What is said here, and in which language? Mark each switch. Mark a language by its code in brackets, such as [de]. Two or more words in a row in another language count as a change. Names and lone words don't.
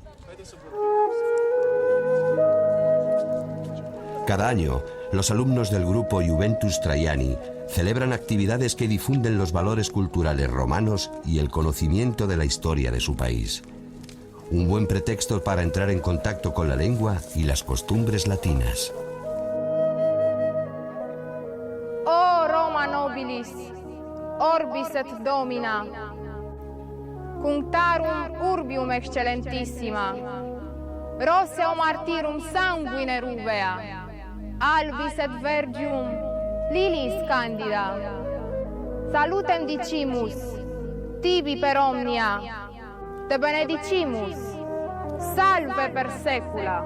[es] Cada año, los alumnos del grupo Juventus Traiani celebran actividades que difunden los valores culturales romanos y el conocimiento de la historia de su país. Un buen pretexto para entrar en contacto con la lengua y las costumbres latinas. [la] Oh Roma nobilis, orbis et domina, cunctarum urbium excellentissima, roseo martyrum sanguine rubea, albis et vergium lilis candida, salutem dicimus, tibi per omnia, te benedicimus, salve per secula.